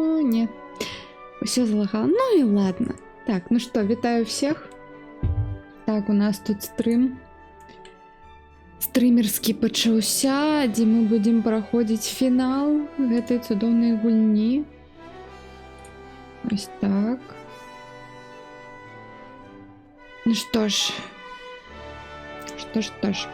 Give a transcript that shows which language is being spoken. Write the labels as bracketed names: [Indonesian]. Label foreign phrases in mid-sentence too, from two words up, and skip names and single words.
[Russian] не. Все залагало. Ну и ладно. Так, ну что, вітаю всех. Так, у нас тут стрим. [Belarusian] Стрімерскі пачаўся, дзе мы будзем праходзіць фінал гэтай цудоўнай гульні. Ось так. Ну што ж. Што ж.